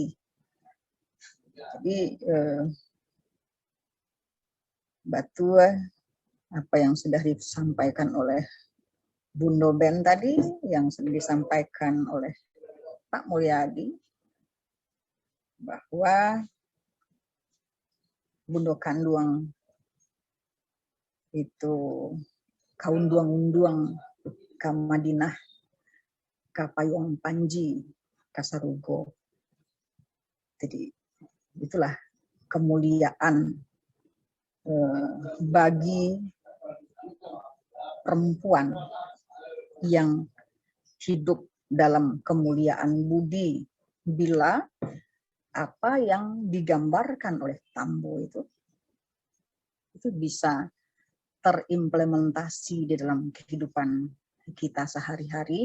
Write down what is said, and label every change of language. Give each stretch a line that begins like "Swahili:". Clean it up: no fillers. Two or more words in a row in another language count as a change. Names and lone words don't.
Indonesian: Jadi batu apa yang sudah disampaikan oleh Bundo Ben tadi, yang sudah disampaikan oleh Pak Mulyadi, bahwa Bundo Kanduang itu
Minangkabau: kaunduang-unduang ka Madinah ka Payung Panji Kasarugo.
Indonesian: Jadi itulah kemuliaan bagi perempuan yang hidup dalam kemuliaan budi bila apa yang digambarkan oleh Tambo itu bisa terimplementasi di dalam kehidupan kita sehari-hari.